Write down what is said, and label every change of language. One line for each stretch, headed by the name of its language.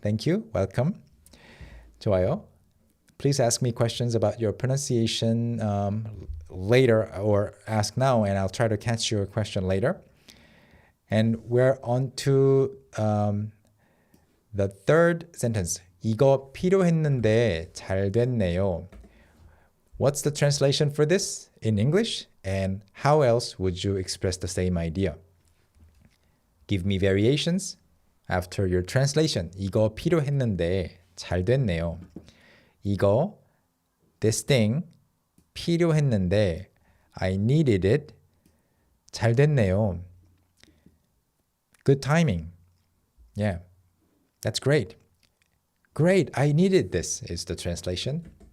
English: Thank you. Welcome. 좋아요. Please ask me questions about your pronunciation later, or ask now, and I'll try to catch your question later. And we're on to the third sentence.
Korean: 이거 필요했는데 잘 됐네요.
English: What's the translation for this in English? And how else would you express the same idea? Give me variations after your translation.
Korean: 이거 필요했는데 잘 됐네요.
English: 이거, this thing, 필요했는데, I needed it,
Korean: 잘 됐네요.
English: Good timing. Yeah, that's great. Great, I needed this is the translation.